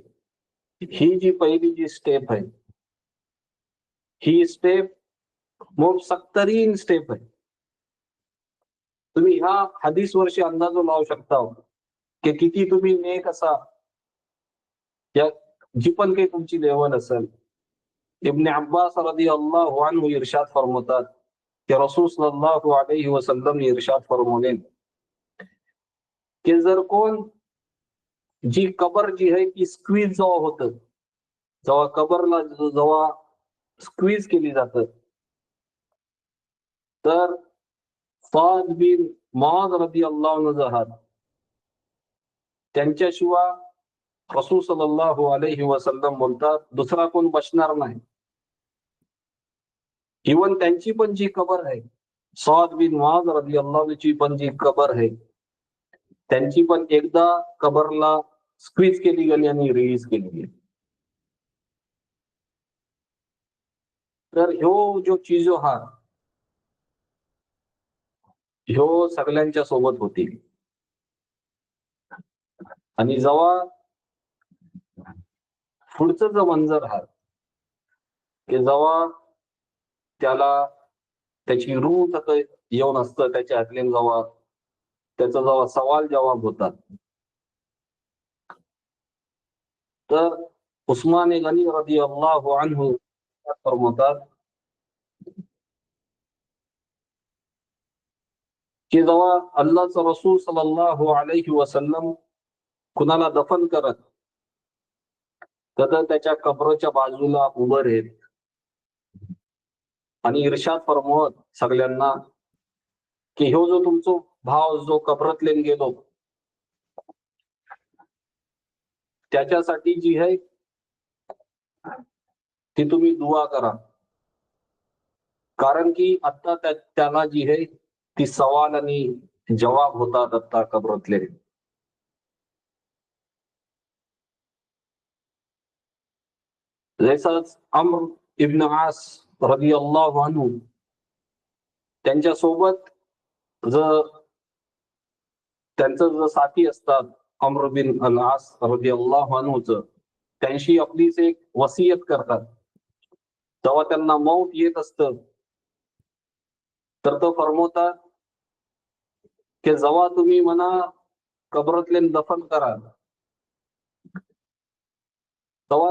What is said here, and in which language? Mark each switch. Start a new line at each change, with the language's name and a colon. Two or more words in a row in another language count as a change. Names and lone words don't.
Marathi: ही जी पहिली जी स्टेप आहे ही स्टेप मग सत्तरीन स्टेप आहे. तुम्ही ह्या हदीस वर्षी अंदाजो लावू शकता की किती तुम्ही नेक असा या जी पण काही तुमची लेवल असेल, इब्न अब्बास
Arabic: رضي الله عنه
Marathi: इरशाद फरमातात की रसूल
Arabic: صلى الله عليه وسلم
Marathi: इरशाद फरमवले की जर कोण जी कबर जी आहे ती स्क्वीज जेव्हा होतं, जेव्हा कबरला जेव्हा स्क्वीज केली जातं, तर साद बिन मुआज
Arabic: رضي الله عنه
Marathi: जहाद त्यांच्याशिवाय रसूल
Arabic: صلى الله عليه وسلم
Marathi: बोलतात दुसरा कोण बचणार नाही. इवन त्यांची पण जी कबर आहे, साद बिन मुआज
Arabic: رضي الله عنه
Marathi: पण जी कबर आहे, त्यांची पण एकदा कबरला स्क्वीज केली गेली आणि रिलीज केली गेली. तर ह्यो जो चीजो हा ह्यो सगळ्यांच्या सोबत होतील. आणि जेव्हा पुढचं जो मंजर हा की जेव्हा त्याला त्याची रूह तिथं येऊन असतं, त्याच्या हातल्यान जेव्हा त्याचा जेव्हा सवाल जवाब होतात, तर उस्मान गनी
Arabic: رضي الله عنه
Marathi: फरमातात की जेव्हा अल्लाहचा रसूल
Arabic: صلى الله عليه وسلم
Marathi: कुणाला दफन करत, तर त्याच्या कबरच्या बाजूला उभं राहील आणि इर्शाद फरमवत सगळ्यांना की ह्यो जो तुमचो भाव जो कबरतलेन गेलो, त्याच्यासाठी जी आहे ती तुम्ही दुआ करा, कारण की आता त्याला जी आहे ती सवाल आणि जवाब होतात आता कबरतले. जैसाच अम्र इब्न आस
Arabic: رضي الله عنه
Marathi: त्यांच्यासोबत जर त्यांचं जर साथी असतात अम्र बिन अल आस रदियल्लाहु अन्हुच, त्यांशी आपलीच एक वसियत करतात, तेव्हा त्यांना मौत येत असतं, तर तो फरमवतात की जेव्हा तुम्ही म्हणा कबरतले दफन करा, तेव्हा